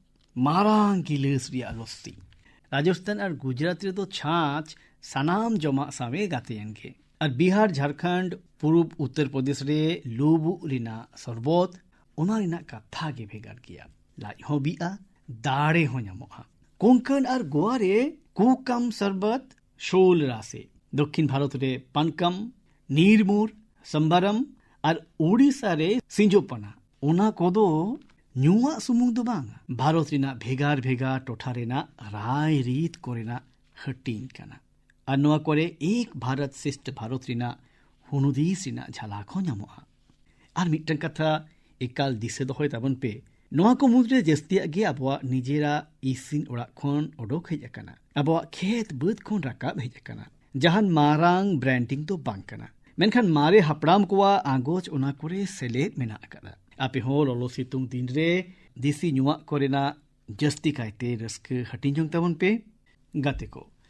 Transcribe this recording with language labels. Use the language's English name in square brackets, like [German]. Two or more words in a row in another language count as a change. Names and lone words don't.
[Santali] ᱢᱟᱨᱟᱝ ᱜᱤᱞᱟᱹᱥ ᱨᱮᱭᱟᱜ ᱞᱚᱥᱥᱤ ᱨᱟᱡᱚᱥᱛᱷᱟᱱ ᱟᱨ ᱜᱩᱡᱽᱨᱟᱴ ᱨᱮᱫᱚ ᱪᱷᱟᱸᱪ ᱥᱟᱱᱟᱢ ᱡᱚᱢᱟᱜ ᱥᱟᱶᱮ ᱜᱟᱛᱮᱭᱮᱱ ᱜᱮ ᱟᱨ ᱵᱤᱦᱟᱨ ᱡᱷᱟᱲᱠᱷᱚᱸᱰ ᱯᱩᱨᱩᱵ ᱩᱛᱛᱚᱨ ᱯᱨᱚᱫᱮশ ᱨᱮ ᱞᱩᱵᱩᱜ ᱨᱮᱱᱟᱜ ᱥᱚᱨᱵᱚᱛ ᱚᱱᱟ ᱨᱮᱱᱟᱜ ᱠᱟᱛᱷᱟ ᱜᱮ ᱵᱷᱮᱜᱟᱨ ᱜᱮᱭᱟ ᱞᱟᱡ ᱦᱚᱸ ᱵᱤᱜᱼᱟ ᱫᱟᱲᱮ ᱦᱚᱸ ᱧᱟᱢᱚᱜᱼᱟ ᱠᱳᱝᱠᱚᱱ ᱟᱨ গোয়া রে কুকাম শরবত শোল রাসে দক্ষিণ ভারত রে পানকাম নির্মুর সম্বারম আর ওড়িশা রে সিঞ্জোপানা ওনা কোদো ᱧᱩᱣᱟᱜ ᱥᱩᱢᱩᱝ ᱫᱚ ᱵᱟᱝ ᱵᱷᱟᱨᱚᱛ ᱨᱮᱱᱟᱜ ᱵᱷᱮᱜᱟᱨ ᱵᱷᱮᱜᱟᱨ ᱴᱚᱴᱷᱟ ᱨᱮᱱᱟᱜ ᱨᱟᱭ ᱨᱤᱛ ᱠᱚᱨᱮᱱᱟᱜ ᱦᱟᱹᱴᱤᱧ ᱠᱟᱱᱟ ᱟᱨ ᱱᱚᱣᱟ ᱠᱚᱨᱮ ᱮᱠ ᱵᱷᱟᱨᱚᱛ ᱥᱨᱮᱥᱴᱷ ᱵᱷᱟᱨᱚᱛ ᱨᱮᱱᱟᱜ ᱦᱩᱱᱩᱫᱤᱥ ᱨᱮᱱᱟᱜ ᱡᱷᱟᱞᱟᱠ ᱦᱚᱸ ᱧᱟᱢᱚᱜᱼᱟ ᱟᱨ ᱢᱤᱫᱴᱟᱝ ᱠᱟᱛᱷᱟ ᱮᱠᱟᱞ ᱫᱤᱥᱟᱹ ᱫᱚᱦᱚᱭ ᱛᱟᱵᱚᱱ ᱯᱮ ᱱᱚᱣᱟ ᱠᱚ ᱢᱩᱫᱽᱨᱮ ᱡᱟᱹᱥᱛᱤᱭᱟᱜ ᱜᱮ ᱟᱵᱚᱣᱟᱜ ᱱᱤᱡᱮᱨᱟᱜ ᱤᱥᱤᱱ ᱚᱲᱟᱜ ᱠᱷᱚᱱ ᱚᱰᱚᱠ ᱦᱮᱡ ᱟᱠᱟᱱᱟ ᱟᱵᱚᱣᱟᱜ ᱠᱷᱮᱛ ᱵᱟᱹᱫᱽ ᱠᱷᱚᱱ ᱨᱟᱠᱟᱵ ᱦᱮᱡ ᱟᱠᱟᱱᱟ ᱡᱟᱦᱟᱱ ᱢᱟᱨᱟᱝ ᱵᱨᱮᱱᱰᱤᱝ ᱫᱚ ᱵᱟᱝ ᱠᱟᱱᱟ ᱢᱮᱱᱠᱷᱟᱱ ᱢᱟᱨᱮ ᱦᱟᱯᱲᱟᱢ ᱠᱚᱣᱟᱜ ᱟᱸᱜᱚᱪ ᱚᱱᱟ ᱠᱚᱨᱮ ᱥᱮᱞᱮᱫ ᱢᱮᱱᱟᱜ ᱟᱠᱟᱫᱟ ᱟᱯᱮ ᱦᱚᱸ ᱞᱚᱞᱚ ᱥᱤᱛᱩᱝ ᱫᱤᱱ ᱨᱮ ᱫᱮᱥᱤ ᱧᱩᱣᱟᱜ ᱠᱚᱨᱮᱱᱟᱜ ᱡᱟᱹᱥᱛᱤ ᱠᱟᱭᱛᱮ ᱨᱟᱹᱥᱠᱟᱹ ᱦᱟᱹᱴᱤᱧ ᱡᱚᱝ ᱛᱟᱵᱚᱱ ᱯᱮ ᱜᱟᱛᱮ ᱠᱚ